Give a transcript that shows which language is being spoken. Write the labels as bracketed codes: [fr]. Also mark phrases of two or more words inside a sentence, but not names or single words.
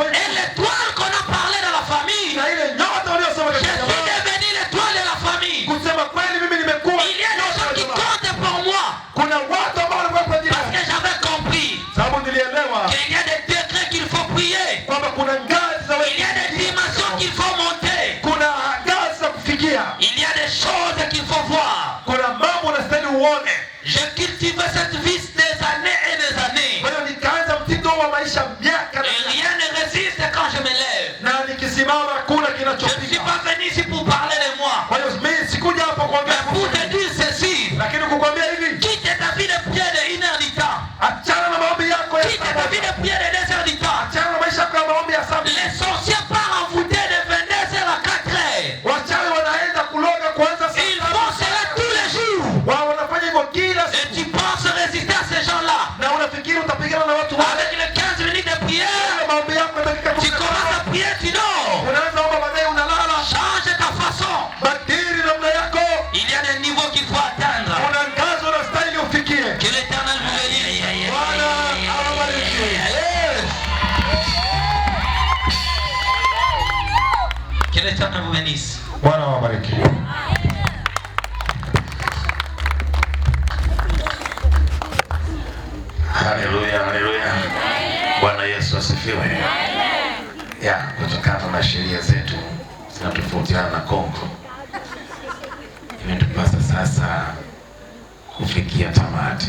[fr] Et l'étoile qu'on a parlé dans la famille, [sw] Na ile nyota waliosema [fr] je [sw] katika [fr] suis [sw] jamaa. [fr] devenu l'étoile de la famille. [sw] Kusema kweli mimi nimekuwa. [fr] Il y a des gens qui comptent pour moi [sw] Kuna watu ambao walikuwa kwa ajili [fr] parce que j'avais compris [sw] sababu nilielewa [fr] qu'il y a des degrés qu'il faut prier. [sw] kwamba kuna ngazi za [fr] Il y a des dimensions qu'il faut monter. [sw] kuna ngazi za kufikia. [fr] Il y a des choses qu'il faut voir. [sw] Kuna mambo unastahili uone. [fr] J'ai cultivé cette vie des années et des années. [sw] Kwa hiyo nikaanza mtindo wa maisha miaka na [fr] Et rien ne résiste quand je me lève. [sw] na nikisimama kuna [fr] Je ne suis [sw] kinachopita. [fr] pas venu ici pour parler de moi. [sw] Kwa hiyo mimi sikuja hapa kuongea [fr] Mais pour te dire ceci. [sw] lakini kukwambia hivi, [fr] Quitte ta vie de prière de 1 heure du temps. [sw] achana na maombi yako ya [fr] Quitte ta vie de prière de 2 heures du temps. [sw] achana na maisha yako ya maombi ya saa. [fr] Les sorciers partent envoûtés de 22 heures à 4 heures. [sw] Wachawi wanaenda kuloga kuanza [fr] Ils font cela tous les jours. [sw] wao wanafanya hivyo kila [fr] Et [sw] siku. [fr] tu penses résister à ces gens-là. [sw] Na unafikiri utapigana na watu wale? [fr] Avec les 15 minutes de prière, [sw] Maombi yako dakika [fr] tu commences à prier, tu dors. [sw] unaanza omba baadaye unalala. [fr] Change ta façon. [sw] Badili namna yako. [fr] Il y a des niveaux qu'il faut atteindre. [sw] Kuna ngazo na style ufikie. [fr] Que l'Éternel vous bénisse. [sw] Bwana awabariki. [fr] Que l'Éternel vous bénisse. [sw] Bwana awabariki. Haleluya, haleluya. Bwana Yesu asifiwe. Ya, kutokana na sheria zetu zinatofautiana na Kongo, imetupasa sasa kufikia tamati.